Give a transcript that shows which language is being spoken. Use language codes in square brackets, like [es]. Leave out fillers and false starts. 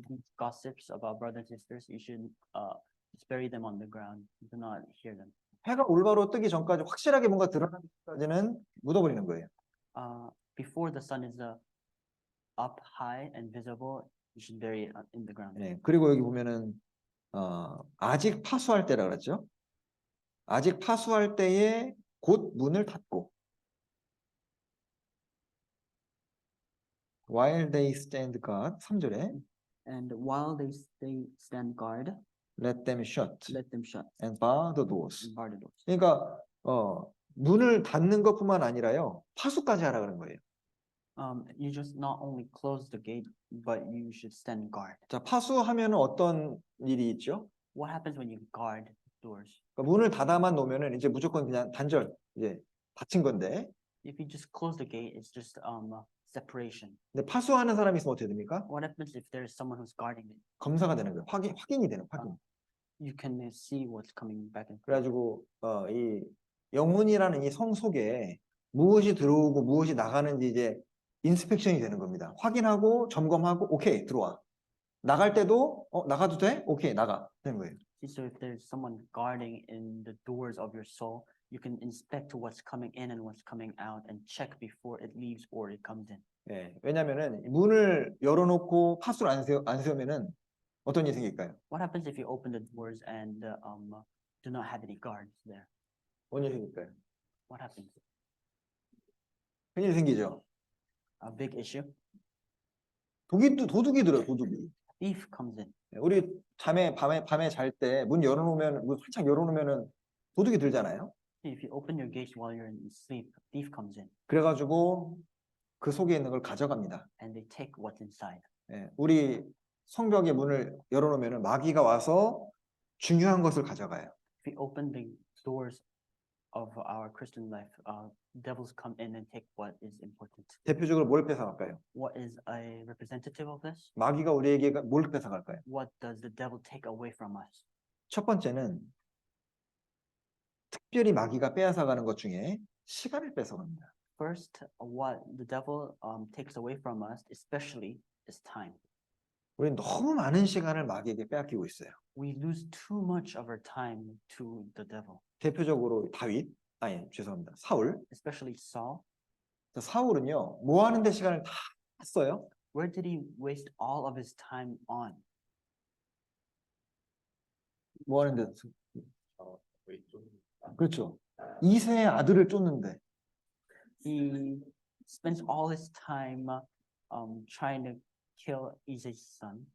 [en] These gossips about brothers and sisters, you should just bury them on the ground. Do not hear them. [ko] 해가 올바로 뜨기 전까지 확실하게 뭔가 드러나기까지는 묻어버리는 거예요. [en] Before the sun is up high and visible, you should bury it in the ground. [ko] 네. 그리고 여기 보면은 아직 파수할 때라 그랬죠. 아직 파수할 때에 곧 문을 닫고. [en] While they stand guard [ko] 3절에 [en] And while they stand guard, let them shut let them shut and bar the doors. and bar the doors. [ko] 그러니까 문을 닫는 것뿐만 아니라요. 파수까지 하라 그런 거예요. [en] You just not only close the gate, but you should stand guard. [ko] 자, 파수하면은 어떤 일이 있죠? [en] What happens when you guard doors? [ko] 그러니까 문을 닫아만 놓으면은 이제 무조건 그냥 단절 이제 닫힌 건데. [en] If you just close the gate, it's just separation. [ko] 근데 파수하는 사람이 있으면 어떻게 됩니까? [en] What happens if there is someone who's guarding it? [ko] 검사가 되는 거예요. 확인이 되는 확인. [en] You can see what's coming back and forth. [ko] 그래가지고 이 영문이라는 이 성 속에 무엇이 들어오고 무엇이 나가는지 이제 인스펙션이 되는 겁니다. 확인하고 점검하고 오케이 들어와. 나갈 때도 나가도 돼? 오케이 나가 되는 거예요. [en] So if there's someone guarding in the doors of your soul, you can inspect what's coming in and what's coming out and check before it leaves or it comes in. [ko] 예, 왜냐면은 문을 열어놓고 파수를 안 세우면은 어떤 일이 생길까요? [en] What happens if you open the doors and do not have any guards there? [ko] 뭔 일이 생길까요? [en] What happens? [ko] 큰일이 생기죠. [en] A big issue. [ko] 도둑이 들어요. 도둑이. [en] Thief comes in. [ko] 우리 밤에 잘 때 문 열어놓으면 문 활짝 열어놓으면은 도둑이 들잖아요. [en] If you open your gates while you're in sleep, a thief comes in. [ko] 그래가지고 그 속에 있는 걸 가져갑니다. [en] And they take what's inside. [ko] 예, 우리 성벽의 문을 열어놓으면은 마귀가 와서 중요한 것을 가져가요. [en] If we open the doors of our Christian life, devils come in and take what is important. [ko] 대표적으로 뭘 뺏어갈까요? [en] What is a representative of this? [ko] 마귀가 우리에게 뭘 뺏어갈까요? [en] What does the devil take away from us? [ko] 첫 번째는 특별히 마귀가 빼앗아가는 것 중에 시간을 뺏어갑니다. [en] First, what the devil takes away from us, especially, is time. [ko] 우리는 너무 많은 시간을 마귀에게 빼앗기고 있어요. [en] We lose too much of our time to the devil. [ko] 대표적으로 사울. [en] Especially Saul. [ko] 사울은요, 뭐 하는데 시간을 다 썼어요? [en] Where did he waste all of his time on? [ko] 뭐 하는데? 그렇죠. 이세의 아들을 쫓는데. [en] He spends all his time trying to kill Isai's son.